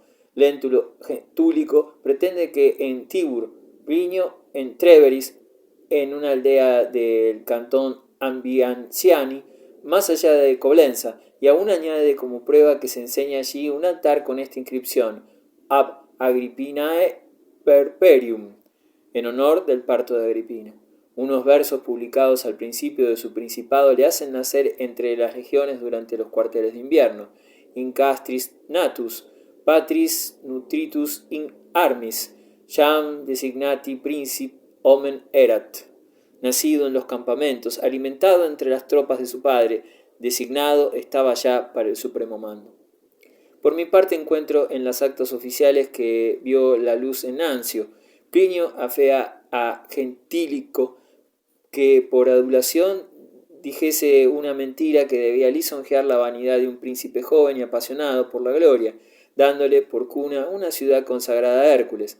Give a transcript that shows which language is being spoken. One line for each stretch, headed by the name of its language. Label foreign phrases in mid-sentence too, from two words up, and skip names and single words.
Spanish: Léntulo Túlico pretende que en Tibur, Plinio en Treveris, en una aldea del cantón Ambianciani, más allá de Coblenza, y aún añade como prueba que se enseña allí un altar con esta inscripción:
Latin: Ab Agrippinae Perperium,
Spanish: en honor del parto de Agripina. Unos versos publicados al principio de su principado le hacen nacer entre las legiones durante los cuarteles de invierno.
Latin: In castris natus, patris nutritus in armis, jam designati princip omen erat.
Spanish: Nacido en los campamentos, alimentado entre las tropas de su padre, designado estaba ya para el supremo mando. Por mi parte encuentro en las actas oficiales que vio la luz en Ancio. Plinio afea a Gentílico que por adulación dijese una mentira que debía lisonjear la vanidad de un príncipe joven y apasionado por la gloria, dándole por cuna una ciudad consagrada a Hércules.